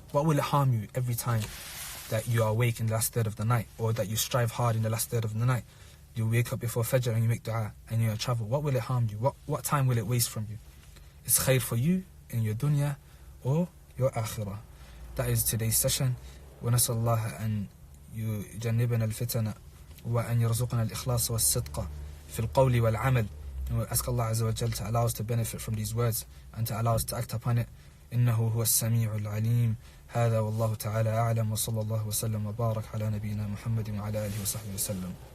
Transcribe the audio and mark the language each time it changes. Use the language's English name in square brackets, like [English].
[English] What will it harm you every time that you are awake in the last third of the night, or that you strive hard in the last third of the night? You wake up before Fajr and you make dua and you're travel. What will it harm you? What time will it waste from you? It's khair for you in your dunya or your akhirah. That is today's session. [Arabic] ونسأل الله أن يجنبنا الفتن وأن يرزقنا الإخلاص والصدق في القول والعمل. [English] And we ask Allah Azza wa Jal to allow us to benefit from these words and to allow us to act upon it. [Arabic] إنه هو السميع العليم. هذا والله تعالى أعلم وصلى الله وسلم وبارك على نبينا محمد وعلى آله وصحبه وسلم.